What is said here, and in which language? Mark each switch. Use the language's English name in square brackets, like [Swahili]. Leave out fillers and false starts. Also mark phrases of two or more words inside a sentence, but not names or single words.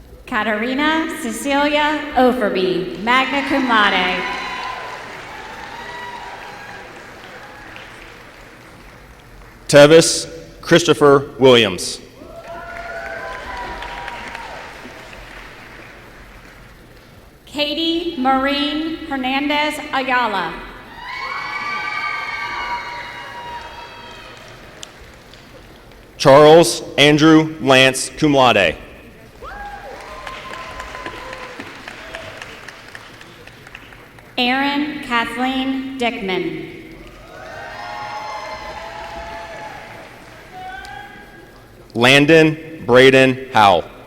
[English] Katarina Cecilia Overby, [Latin] magna cum laude. [English] Tevis Christopher Williams. Katie Maureen Hernandez Ayala. Charles Andrew Lance [Latin] cum laude. [English] Erin Kathleen Dickman. Landon Braden Howell.